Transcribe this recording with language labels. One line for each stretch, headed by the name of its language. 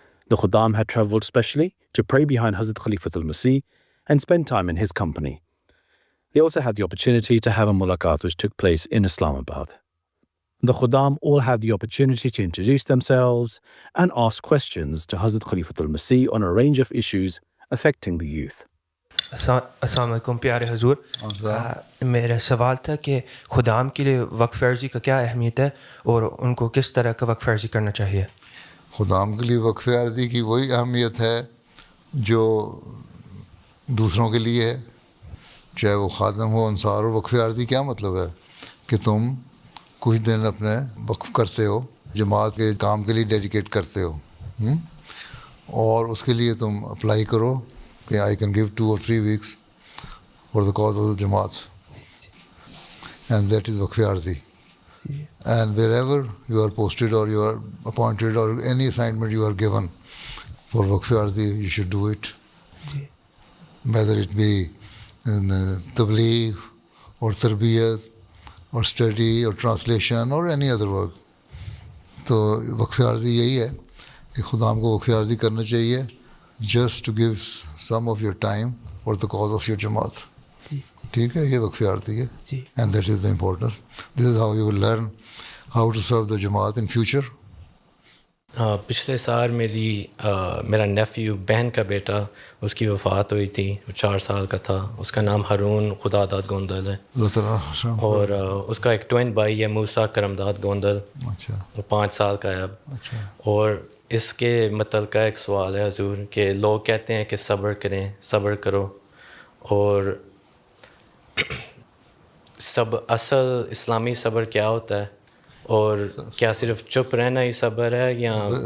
English: The Khudam had travelled specially to pray behind Hazrat Khalifatul Masih and spend time in his company. They also had the opportunity to have a mulaqat which took place in Islamabad. The Khudam all had the opportunity to introduce themselves and ask questions to Hazrat Khalifatul Masih on a range of issues affecting the youth.
Urdu: السلام علیکم پیارے حضور، میرا سوال تھا کہ خدام کے لیے وقف عرضی کا کیا اہمیت ہے اور ان کو کس طرح کا وقف عرضی کرنا چاہیے؟ خدام کے لیے وقف عرضی کی وہی اہمیت ہے جو دوسروں کے لیے ہے، چاہے وہ خادم ہو انصار ہو۔ وقف عرضی کیا مطلب ہے کہ تم کچھ دن اپنے وقف کرتے ہو، جماعت کے کام کے لیے ڈیڈیکیٹ کرتے ہو، اور اس کے لیے تم اپلائی کرو کہ
English: I can give 2 or 3 weeks for the cause of the Jamaat, and that is waqf arzi. And wherever you are posted or you are appointed or any assignment you are given for waqf arzi, you should do it, whether it be in tabligh or tarbiyat or study or translation or any other work.
Urdu: تو وقف عرضی یہی ہے کہ خدام کو وقف عرضی کرنا چاہیے
English: just to give some of your time for the cause of your Jamaat.
Urdu: ٹھیک ہے، یہ وقف عرضی ہے،
English: and that is the importance. This is how you will learn how to serve the Jamaat in future.
Urdu: پچھلے سال میرا nephew بہن کا بیٹا اس کی وفات ہوئی تھی، وہ 4 سال کا تھا، اس کا نام ہارون خدا داد گوندل ہے، اور اس کا ایک ٹوین بھائی ہے موسیٰ کرم داد گوندل، وہ 5 سال کا ہے اب۔ اور اس کے متعلقہ ایک سوال ہے حضور کہ لوگ کہتے ہیں کہ صبر کریں، صبر کرو، اور اصل اسلامی صبر کیا ہوتا ہے، اور کیا صرف چپ رہنا ہی صبر ہے یا